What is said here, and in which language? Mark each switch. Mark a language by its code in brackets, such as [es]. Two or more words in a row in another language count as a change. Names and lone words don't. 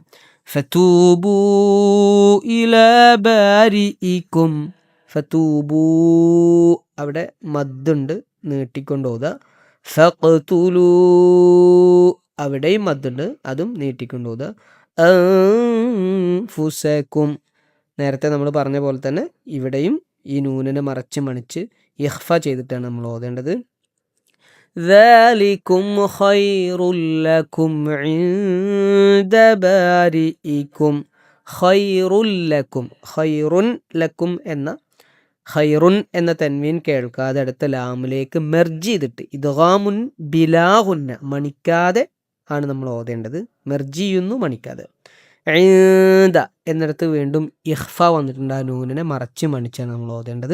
[ar] فتوبوا إلى بارئكم فتوبوا [ml] അവിടെ മദ്ദുണ്ട്, നീട്ടിക്കൊണ്ട് ഓതുക. ഫഖ്തുലൂ അവിടെയും മദ്ദുണ്ട്, അതും നീട്ടിക്കൊണ്ട് ഓതുക. അൻഫുസകും നേരത്തെ നമ്മൾ പറഞ്ഞ പോലെ തന്നെ ഇവിടെയും ഈ നൂനിനെ മറച്ച് മണിച്ച് ഇഖ്ഫ ചെയ്തിട്ടാണ് നമ്മൾ ഓതേണ്ടത്. [ar] ذَلِكُمْ خَيْرٌ لَكُمْ عِندَ بَارِئِكُمْ خَيْرٌ لَكُمْ خيرٌ لكم [ml] എന്ന ഖൈറുൻ എന്ന തൻവീൻ കേൾക്കാതെ അടുത്ത ലാമിലേക്ക് മെർജ് ചെയ്തിട്ട് [ar] إدغام بلا غنة [ml] മണിക്കാതെ ആണ് നമ്മൾ ഓതേണ്ടത്. മെർജ് ചെയ്യുന്നു മണിക്കാതെ. ഈന്ദ എന്നിടത്ത് വീണ്ടും ഇഖ്ഫ വന്നിട്ടുണ്ട്, ആ നൂനിനെ മറച്ച് മണിച്ചാണ് നമ്മൾ ഓതേണ്ടത്.